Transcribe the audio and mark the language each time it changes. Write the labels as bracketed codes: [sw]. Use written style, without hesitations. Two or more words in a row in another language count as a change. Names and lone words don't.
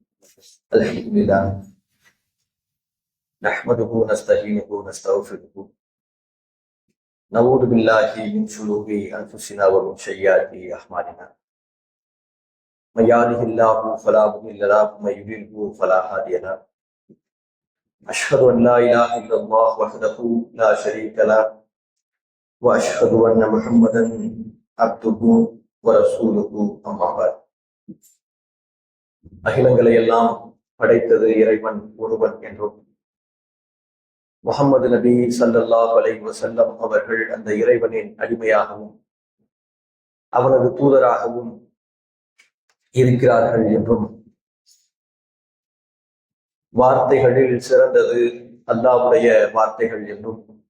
[ar] الحمد لله نحمده ونستعينه ونستغفره نعوذ بالله من شرور انفسنا ومن سيئات اعمالنا من يهده الله فلا مضل له ومن يضلل فلا هادي له اشهد ان لا اله الا الله وحده لا شريك له واشهد ان محمدا عبده ورسوله اما بعد [ta] அகிலங்களை எல்லாம் படைத்தது இறைவன் ஒருவன் என்றும் முஹம்மது நபி [ar] صلى الله عليه وسلم [ta] அவர்கள் அந்த இறைவனின் அடிமையாகவும் அவனது தூதராகவும் இருக்கிறார்கள் என்றும் வார்த்தைகளில் சிறந்தது அல்லாஹ்வுடைய வார்த்தைகள் என்றும்